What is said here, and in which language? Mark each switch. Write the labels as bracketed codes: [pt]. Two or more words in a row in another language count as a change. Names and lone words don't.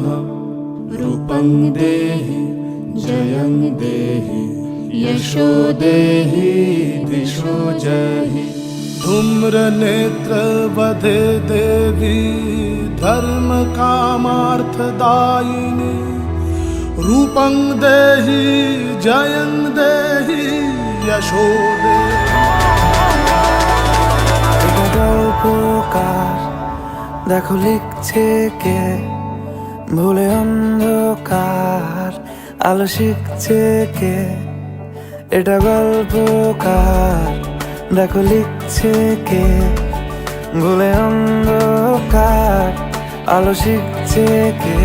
[sa] रूपं देहि जयं देहि यशो देहि दिशो जहि। धूम्रनेत्रवधे देवी धर्म कामार्थदायिनी। रूपं देहि जयं देहि यशो देहि। [bn] গল্পকার দেখো লিখছে কে, ভুলে অন্ধকার আলো শিখছে কে। এটা গল্পকার দেখো লিখছে কে, ভুলে অন্ধকার আলো শিখছে কে।